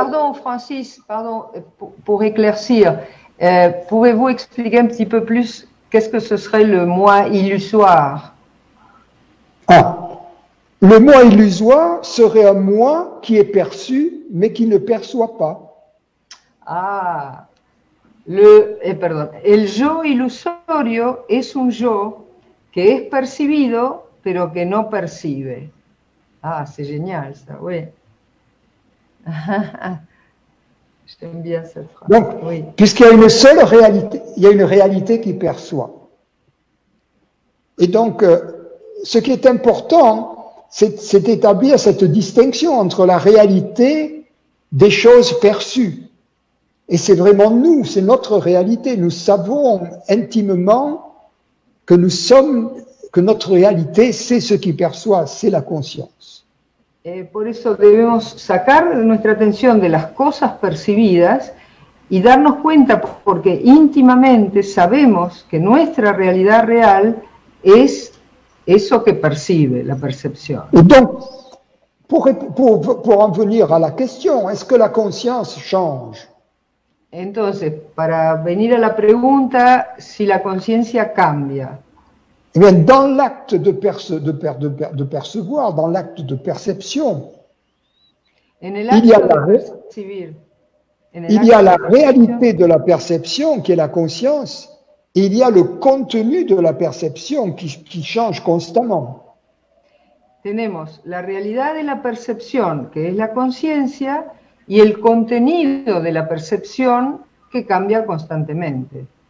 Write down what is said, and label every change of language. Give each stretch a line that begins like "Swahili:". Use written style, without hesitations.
French: Pardon, Francis, pardon, pour éclaircir, pouvez-vous expliquer un petit peu plus qu'est-ce que ce serait le moi illusoire? Ah, le moi illusoire serait un moi qui est perçu, mais qui ne perçoit pas.
Spanish: Ah, perdón, el yo ilusorio es un yo que es percibido, pero que no percibe.
French: Ah, c'est génial ça, oui. J'aime bien cette phrase. Donc, oui. Puisqu'il y a une seule réalité, il y a une réalité qui perçoit. Et donc, ce qui est important, c'est d'établir cette distinction entre la réalité des choses perçues. Et c'est vraiment nous, c'est notre réalité. Nous savons intimement que que notre réalité, c'est ce qui perçoit, c'est la conscience.
Spanish: Por eso debemos sacar nuestra atención de las cosas percibidas y darnos cuenta, porque íntimamente sabemos que nuestra realidad real es eso que percibe, la percepción.
French: Et donc, pour en venir à la question, est-ce que la conscience change?
Spanish: Entonces, para venir a la pregunta, si la conciencia cambia.
French: Eh bien, dans l'acte de percevoir, dans l'acte de perception,
Spanish: En el acto de percibir,
French: il y a la réalité de la perception qui est la conscience, et il y a le contenu de la perception qui change constamment.
Spanish: Tenemos la realidad de la percepción, que es la conciencia, y el contenido de la percepción que cambia constantemente.